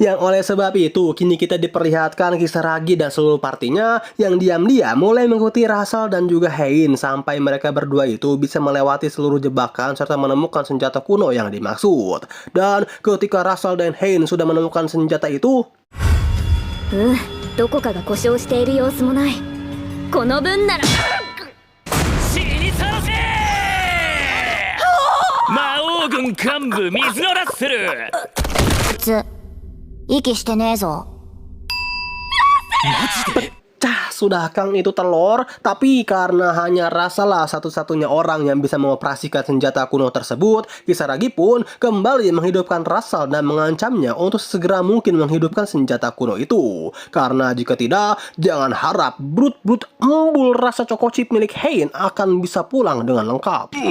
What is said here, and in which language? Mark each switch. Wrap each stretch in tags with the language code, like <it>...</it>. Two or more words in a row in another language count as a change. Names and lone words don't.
<id>Yang oleh sebab itu kini kita diperlihatkan Kisaragi dan seluruh partinya yang diam-diam mulai mengikuti Russell dan juga Hein sampai mereka berdua itu bisa melewati seluruh jebakan serta menemukan senjata kuno yang dimaksud. Dan ketika Russell dan Hein sudah menemukan senjata itu,</id> <ja>どこかが故障している様子もない。この分なら死にさらせ。魔王軍幹部水のラッセル。息してねえぞ。</ja> <id>Cah, sudah Kang itu telur, tapi karena hanya Russell lah satu-satunya orang yang bisa mengoperasikan senjata kuno tersebut, Kisaragi pun kembali menghidupkan Russell dan mengancamnya untuk segera mungkin menghidupkan senjata kuno itu. Karena jika tidak, jangan harap brut-brut embul rasa choco chip milik Hein akan bisa pulang dengan lengkap.</id>